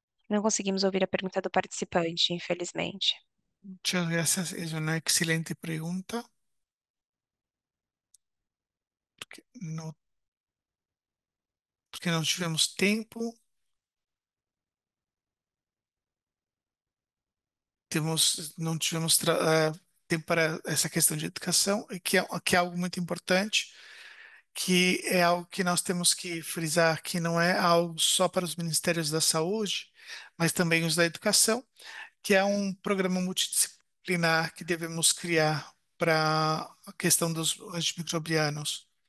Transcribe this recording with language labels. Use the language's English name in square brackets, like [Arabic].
[Portuguese] Não conseguimos ouvir a pergunta do participante, infelizmente. [Spanish] Muchas gracias. Es una excelente pregunta. [Portuguese] No, porque não tivemos tempo. Não tivemos tempo para essa questão de educação, e que é algo muito importante, que é algo que nós temos que frisar que não é algo só para os Ministérios da Saúde, mas também os da Educação, que é um programa multidisciplinar que devemos criar para a questão dos antimicrobianos.